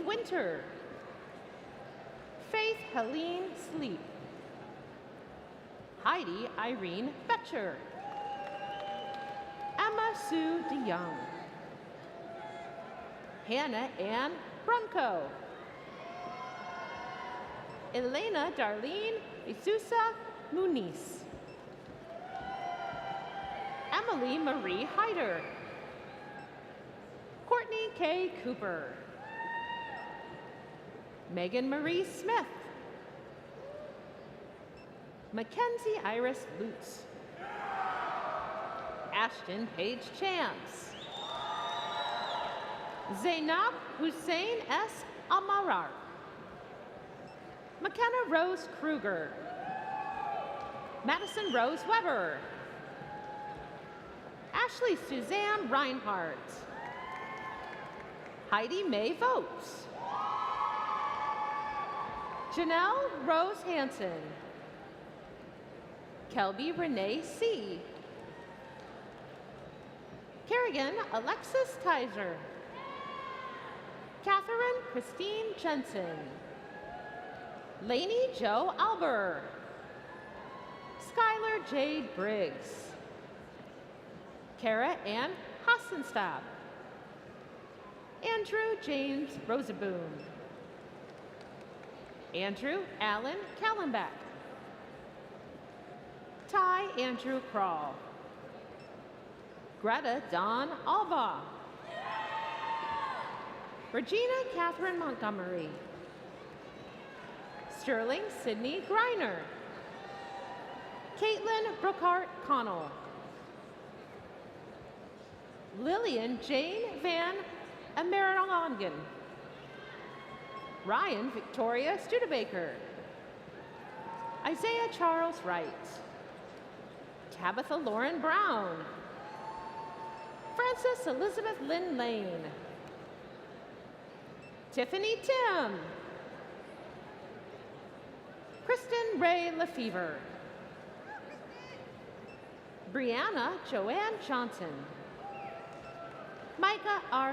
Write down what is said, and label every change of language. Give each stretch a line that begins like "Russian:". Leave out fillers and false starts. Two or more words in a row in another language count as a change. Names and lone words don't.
English: Winter, Faith Helene Sleep, Heidi Irene Betcher, Emma Sue DeYoung, Hannah Ann Brunko, Elena Darlene Isusa Muniz, Emily Marie Hyder, Courtney K. Cooper, Megan Marie Smith, Mackenzie Iris Lutz, Ashton Paige Chance, Zainab Hussein S. Amarar, McKenna Rose Kruger, Madison Rose Weber, Ashley Suzanne Reinhardt, Heidi Mae Votes, Janelle Rose Hansen, Kelby Renee C., Kerrigan Alexis Kaiser, Catherine Christine Jensen, Lainey Jo Alber, Skylar Jade Briggs, Kara Ann Hassenstab, Andrew James Roseboom, Andrew Allen Kallenbeck, Ty Andrew Crawl, Greta Dawn Alba, Regina Catherine Montgomery, Sterling Sydney Griner, Caitlin Brookhart Connell, Lillian Jane Van Amerongen, Ryan Victoria Studebaker, Isaiah Charles Wright, Tabitha Lauren Brown, Frances Elizabeth Lynn Lane, Tiffany Tim, Kristen Ray Lefevre, Brianna Joanne Johnson, Micah R.